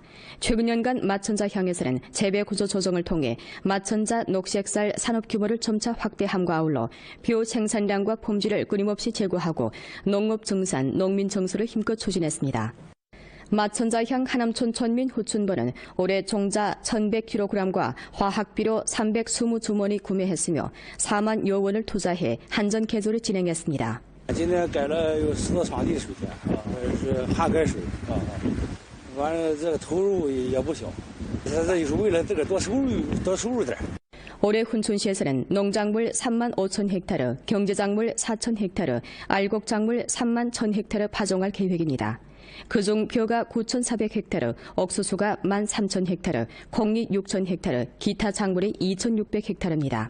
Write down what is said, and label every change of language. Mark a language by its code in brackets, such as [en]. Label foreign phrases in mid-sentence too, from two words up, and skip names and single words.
[ko] 최근 년간 마천자향에서는 재배 구조 조정을 통해 마천자 녹색쌀 산업 규모를 점차 확대함과 아울러 벼 생산량과 품질을 끊임없이 제고하고 농업 증산, 농민 정서를 힘껏 추진했습니다. 마천자향 하남촌 천민 후춘번은 올해 종자 1,100kg과 화학비료 320주머니 구매했으며 4만여 원을 투자해 한전 개조를 진행했습니다. [zh] 今年改了有10多场地水田是旱改水完了这个投入也不小，这也是为了这个多收入点。 [ko] 올해 훈춘시에서는 농작물 3만 5천 헥타르, 경제작물 4천 헥타르, 알곡작물 3만 1천 헥타르 파종할 계획입니다. 그중 벼가 9,400 헥타르, 옥수수가 13,000 헥타르, 콩이 6,000 헥타르, 기타 작물이 2,600 헥타르입니다.